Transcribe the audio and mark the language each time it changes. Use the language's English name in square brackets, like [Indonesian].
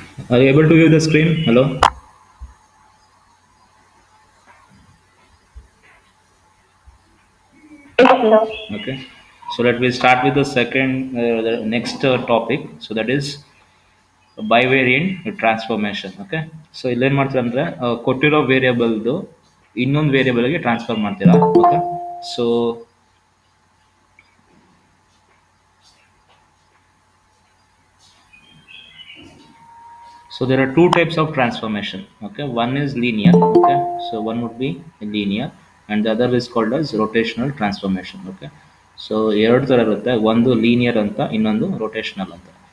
[English] Are you able to view the screen? Hello? Okay. So let me start with the the next topic. So that is bivariant transformation. Okay. [Kannada] So ಇಲ್ಲೇನು ಮಾಡ್ತೀರಾ ಅಂದರೆ ಕೊಟ್ಟಿರೋ ವೇರಿಯಬಲ್ದು ಇನ್ನೊಂದು ವೇರಿಯಬಲ್ಗೆ transfer ಮಾಡ್ತೀರಾ. Okay. [English] So there are two types of transformation. Okay, one is linear. Okay, so one would be linear, and the other is called as rotational transformation. [Kannada] Okay, so ಎರಡು ಥರ ಇರುತ್ತೆ, ಒಂದು ಲೀನಿಯರ್ ಅಂತ ಇನ್ನೊಂದು rotational ಅಂತ.